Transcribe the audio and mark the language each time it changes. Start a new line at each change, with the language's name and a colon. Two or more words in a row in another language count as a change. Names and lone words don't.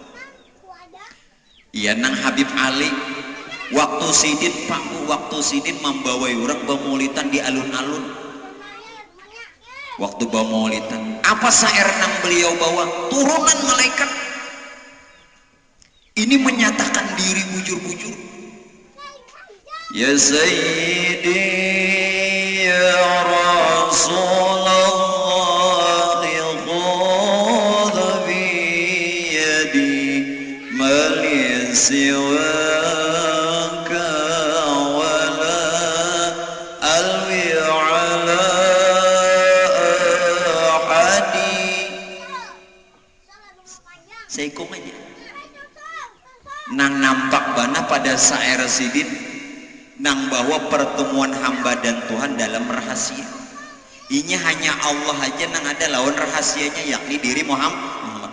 Banjar: Iya nang Habib Ali waktu sidin Pak Bu, waktu sidin membawai orang bamaulitan di alun-alun. Waktu bamaulitan apa sair nang beliau bawa? Turunan malaikat. Ini menyatakan diri bujur-bujur.
Arabic: يا سيدي يا رسول الله خذ بيدي من سواك ولا ألوي على أحد.
Banjar: Seikum aja nang nampak bana pada sair sidin nang bahwa pertemuan hamba dan Tuhan dalam rahasia. Ini hanya Allah aja nang ada lawan rahasianya, yakni diri Muhammad.